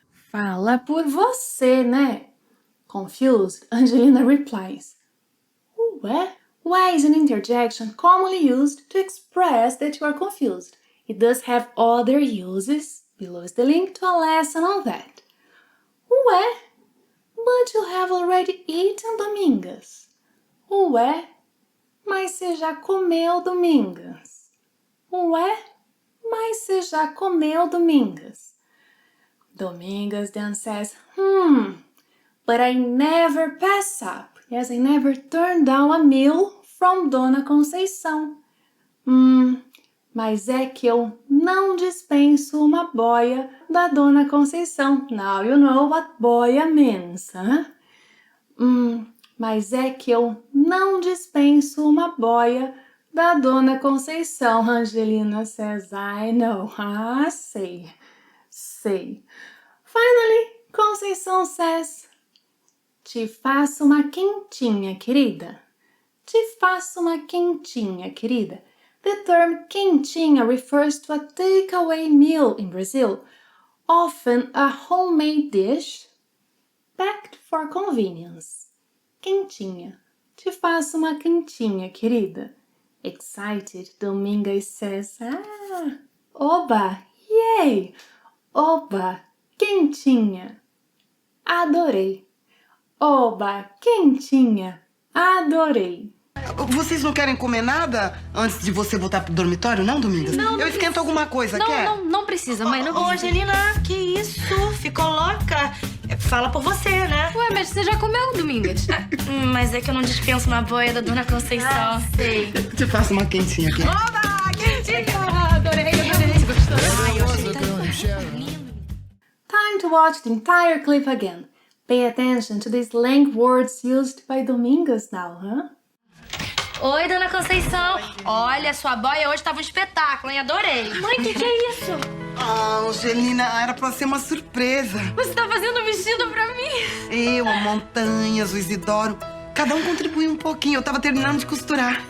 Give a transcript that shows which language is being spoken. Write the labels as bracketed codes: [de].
[pt] Fala por você, né? [en] Confused, Angelina replies, [pt] Ué? [en] Why is an interjection commonly used to express that you are confused? It does have other uses. Below is the link to a lesson on that. Ué? But you have already eaten, Domingas. [pt] Ué? Mas você já comeu, Domingas. Ué? Mas você já comeu, Domingas. [en] Domingas then says, but I never pass up. Yes, I never turn down a meal from Dona Conceição. [pt] Mas é que eu não dispenso uma boia da Dona Conceição. [en] Now you know what boia means, huh? [pt] Mas é que eu não dispenso uma boia da Dona Conceição. [en] Angelina says, I know. Sei. Finally, Conceição says, [pt] te faço uma quentinha, querida. Te faço uma quentinha, querida. [en] The term quentinha refers to a takeaway meal in Brazil, often a homemade dish packed for convenience. [pt] Quentinha. Te faço uma quentinha, querida. [en] Excited, Domingas says, oba, yay! [pt] Oba, quentinha. Adorei. Oba, quentinha. Adorei. Vocês não querem comer nada antes de você voltar pro dormitório, não, Domingas? Não, Eu esquento alguma coisa, quer? Não precisa, mãe. Não Ô, precisa. Angelina, que isso? Ficou louca? Fala por você, né? Ué, mas você já comeu, Domingas? Mas é que eu não dispenso uma boia da Dona Conceição. Sei. Te faço uma quentinha aqui. Oba, quentinha! Adorei. Gostoso. Ai, eu achei tão lindo. [en] Time to watch the entire clip again. Pay attention to the slang words used by Domingas now, huh? [pt] Oi, Dona Conceição. Olha, sua boia hoje tava um espetáculo, hein? Adorei. Mãe, o que é isso? Angelina, era pra ser uma surpresa. Você tá fazendo um vestido pra mim? Eu, a Montanhas, o Isidoro, cada um contribuiu um pouquinho. Eu tava terminando de costurar.